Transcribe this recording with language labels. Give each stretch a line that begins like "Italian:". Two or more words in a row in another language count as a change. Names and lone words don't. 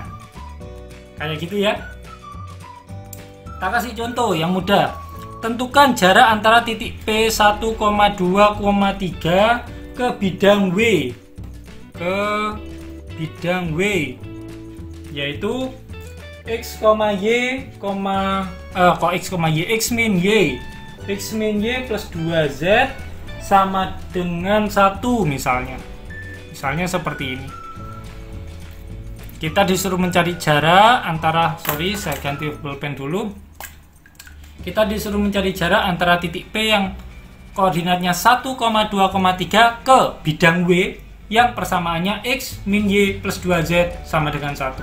Indonesian: Kayak gitu ya. Kita kasih contoh yang mudah. Tentukan jarak antara titik P 1,2,3 ke bidang W. Yaitu X, Y, X min Y. X min Y plus 2Z sama dengan 1 misalnya. Misalnya seperti ini. kita disuruh mencari jarak antara, sorry saya ganti pulpen dulu. Kita disuruh mencari jarak antara titik P yang koordinatnya 1,2,3 ke bidang W yang persamaannya X min Y plus 2Z sama dengan 1.